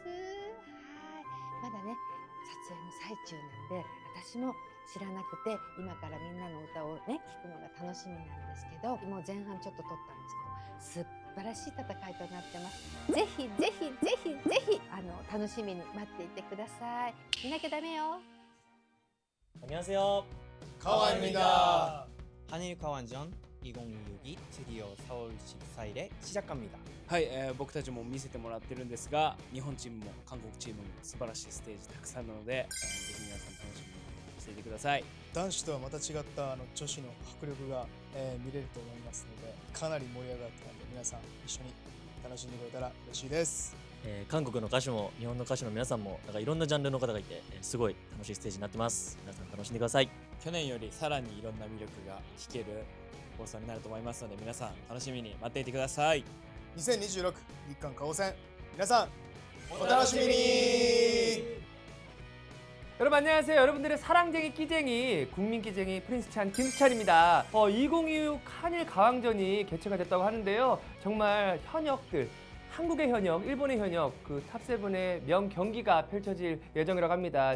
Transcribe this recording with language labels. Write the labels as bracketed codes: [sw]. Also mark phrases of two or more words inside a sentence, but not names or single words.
[ja] はい、まだね撮影の最中なんで私も知らなくて、今からみんなの歌をね聞くのが楽しみなんですけど、もう前半ちょっと撮ったんですけど、素晴らしい戦いとなってます。ぜひ楽しみに待っていてください。見なきゃダメよ。 [ko] 안녕하세요. 가와입니다. 한일 가완전 2022 드디어 4월 14일에 시작합니다. [ja] はい、僕たちも見せてもらってるんですが、日本チームも韓国チームも素晴らしいステージたくさんなので、ぜひ皆さん楽しみにしていてください。男子とはまた違った女子の迫力が、見れると思いますので、かなり盛り上がったので皆さん一緒に楽しんでくれたら嬉しいです。韓国の歌手も日本の歌手の皆さんもなんかいろんなジャンルの方がいて、すごい楽しいステージになってます。皆さん楽しんでください。去年よりさらにいろんな魅力が聴ける放送になると思いますので、皆さん楽しみに待っていてください。 2026日韓カオ戦皆さんお楽しみに。 [ko] 여러분 안녕하세요. 여러분들의 사랑쟁이 끼쟁이 국민끼쟁이 프린스찬 김수찬입니다. 2026 한일 가왕전이 개최가 됐다고 하는데요. 정말 현역들 한국의 현역, 일본의 현역 그 탑7의 명 경기가 펼쳐질 예정이라고 합니다.